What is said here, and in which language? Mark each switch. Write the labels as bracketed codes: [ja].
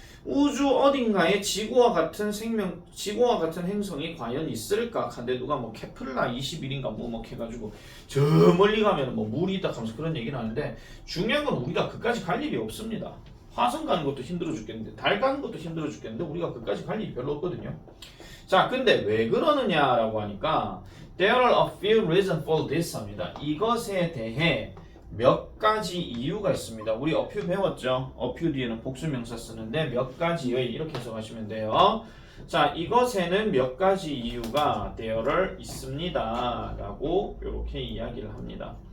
[ko] 우주 어딘가에 지구와 같은 행성이 과연 있을까? 근데 누가 뭐 케플라 21인가 뭐 해가지고 저 멀리 가면 뭐 물이 있다 하면서 그런 얘기를 하는데 중요한 건 우리가 그까지 갈 일이 없습니다. 화성 가는 것도 힘들어 죽겠는데 달 가는 것도 힘들어 죽겠는데 우리가 그까지 갈 일이 별로 없거든요. 자, 근데 왜 그러느냐라고 하니까 [en] There are a few reasons for this [ko] 합니다. 이것에 대해 몇 가지 이유가 있습니다. 우리 a few 배웠죠? a few 뒤에는 복수명사 쓰는데 몇 가지의 이렇게 해석하시면 돼요. 자, 이것에는 몇 가지 이유가 there 있습니다 라고 이렇게 이야기를 합니다.